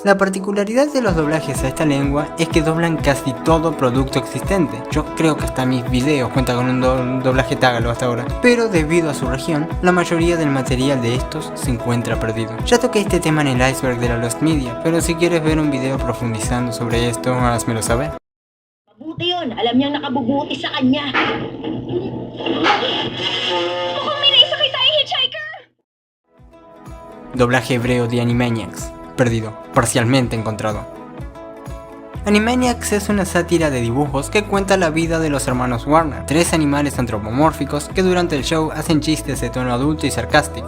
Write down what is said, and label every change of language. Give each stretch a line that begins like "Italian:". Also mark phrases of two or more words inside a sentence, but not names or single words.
Spanish: La particularidad de los doblajes a esta lengua es que doblan casi todo producto existente. Yo creo que hasta mis videos cuentan con un doblaje Tagalog hasta ahora, pero debido a su región, la mayoría del material de estos se encuentra perdido. Ya toqué este tema en el iceberg de la Lost Media, pero si quieres ver un video profundizando sobre esto, házmelo saber.
Filipino: Mabuti yun. Alam niyang nakabubuti sa kanya. Mukhang may naisakay tayong hitchhiker!
Spanish: Doblaje hebreo de Animaniacs, perdido, parcialmente encontrado. Animaniacs es una sátira de dibujos que cuenta la vida de los hermanos Warner, tres animales antropomórficos que durante el show hacen chistes de tono adulto y sarcástico.